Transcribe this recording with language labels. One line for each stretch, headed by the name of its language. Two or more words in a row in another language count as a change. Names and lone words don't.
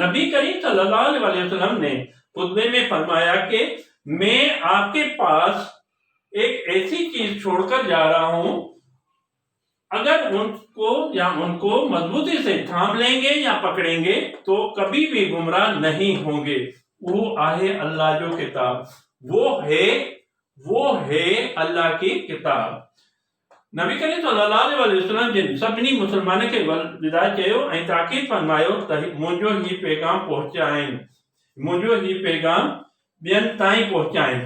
Urdu: نبی کریم
Arabic: صلى الله عليه وسلم
Urdu: نے خطبے میں فرمایا کہ میں آپ کے پاس ایک ایسی چیز چھوڑ کر جا رہا ہوں، اگر ان کو مضبوطی سے تھام لیں گے یا پکڑیں گے تو کبھی بھی گمراہ نہیں ہوں گے.
Sindhi: वो आहे अल्लाह जो किताब,
Urdu: وہ ہے اللہ کی کتاب.
Sindhi: नबी करीम
Arabic: صلى الله عليه وسلم
Sindhi: जिन सभिनी मुसलमान खे विदा कयो ऐं ताकीद फरमायो त मुंहिंजो ही पैगाम पहुचाइनि, मुंहिंजो ही पैगाम ॿियनि ताईं पहुचाइनि।